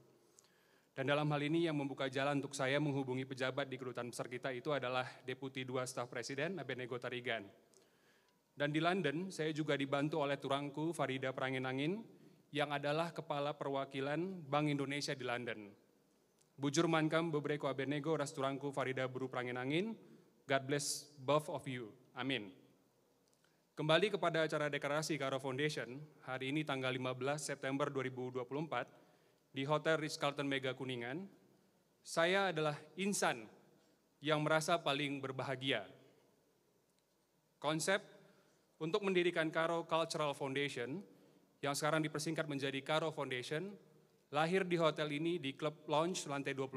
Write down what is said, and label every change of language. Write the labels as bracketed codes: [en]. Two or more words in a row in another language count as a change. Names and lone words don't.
[id] Dan dalam hal ini yang membuka jalan untuk saya menghubungi pejabat di kedutaan besar kita itu adalah Deputi 2 Staf Presiden Abednego Tarigan. Dan di London saya juga dibantu oleh turangku Farida Pranginangin yang adalah Kepala Perwakilan Bank Indonesia di London. [btx] Bujur mankam bebreko Abednego ras turangku Farida Buru Pranginangin, [en] God bless both of you, [id] amin. Kembali kepada acara deklarasi Karo Foundation, hari ini tanggal 15 September 2024, di Hotel Ritz-Carlton Mega Kuningan, saya adalah insan yang merasa paling berbahagia. Konsep untuk mendirikan Karo Cultural Foundation, yang sekarang dipersingkat menjadi Karo Foundation, lahir di hotel ini di Club Lounge lantai 26.